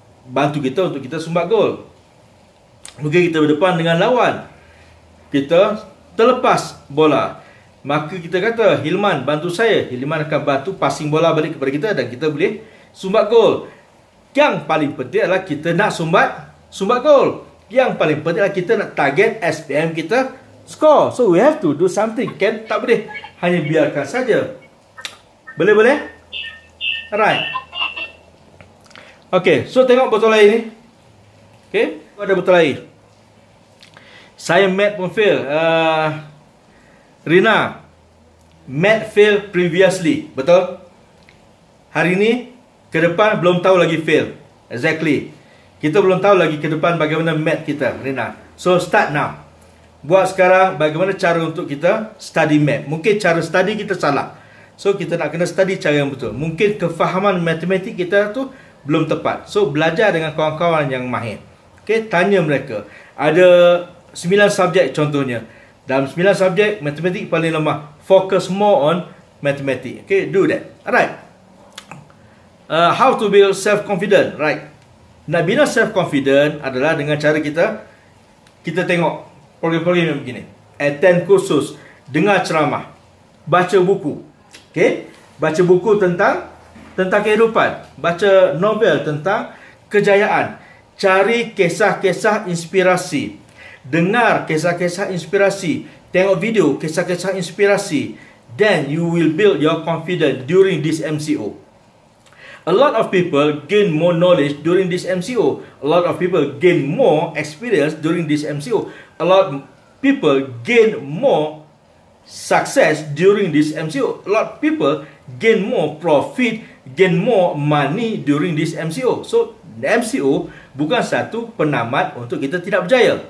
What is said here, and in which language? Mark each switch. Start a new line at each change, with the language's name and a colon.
Malay: Bantu kita untuk kita sumbat gol. Mungkin kita berdepan dengan lawan, kita terlepas bola, maka kita kata, Hilman bantu saya. Hilman akan bantu passing bola balik kepada kita dan kita boleh sumbat gol. Yang paling penting adalah kita nak sumbat gol. Yang paling penting adalah kita nak target SPM kita score.
English: So we have to do something.
Malay: Kan tak boleh hanya biarkan saja. Boleh? Alright. Okay, so tengok botol air ni. Okay, ada botol air. Saya math pun fail.
English: Rina, math fail previously.
Malay: Betul? Hari ni, ke depan belum tahu lagi fail. Exactly. Kita belum tahu lagi ke depan bagaimana math kita, Rina.
English: So, start now.
Malay: Buat sekarang bagaimana cara untuk kita study math. Mungkin cara study kita salah. So, kita nak kena study cara yang betul. Mungkin kefahaman matematik kita tu belum tepat. So, belajar dengan kawan-kawan yang mahir. Okay, tanya mereka. Ada 9 subjek contohnya. Dalam 9 subjek, matematik paling lemah.
English: Focus more on mathematics. Okay, do that. Alright. How to build self-confident. Right.
Malay: Nak bina self-confident adalah dengan cara kita tengok program-program yang begini. Attend kursus, dengar ceramah, baca buku. Okay? Baca buku tentang kehidupan, baca novel tentang kejayaan, cari kisah-kisah inspirasi, dengar kisah-kisah inspirasi, tengok video kisah-kisah inspirasi.
English: Then you will build your confidence during this MCO. A lot of people gain more knowledge during this MCO. A lot of people gain more experience during this MCO. A lot of people gain more success during this MCO. A lot of people gain more profit, gain more money during this MCO.
Malay: So, the MCO bukan satu penamat untuk kita tidak berjaya.